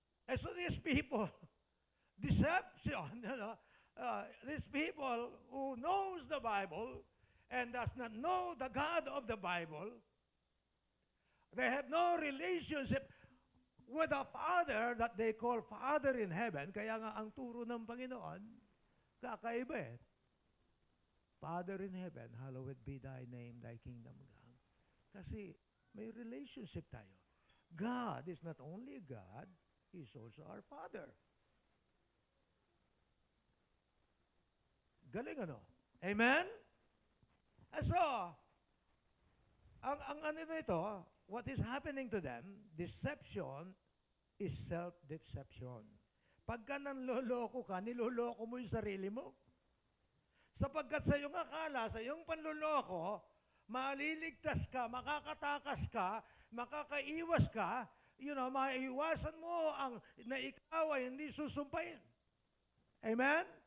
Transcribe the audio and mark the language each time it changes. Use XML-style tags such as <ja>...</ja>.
<en>And so these people, deception, these people who knows the Bible and does not know the God of the Bible, they have no relationship with a Father that they call Father in heaven.</en> <tl>Kaya nga ang turo ng Panginoon, kakaiba eh.</tl> <en>Father in heaven, hallowed be thy name, thy kingdom come.</en> <tl>Kasi may relationship tayo.</tl> <en>God is not only God, He is also our Father.</en> <tl>Galing ano?</tl> <en>Amen? So,</en> <tl>ang ano ito,</tl> <en>what is happening to them, deception is self-deception.</en> <tl>Pagka nanloloko ka, niloloko mo yung sarili mo. Sapagkat sa iyong akala, sa iyong panloloko, maliligtas ka, makakatakas ka, makakaiwas ka, maiiwasan mo ang na ikaw ay hindi susumpain. Amen?</tl>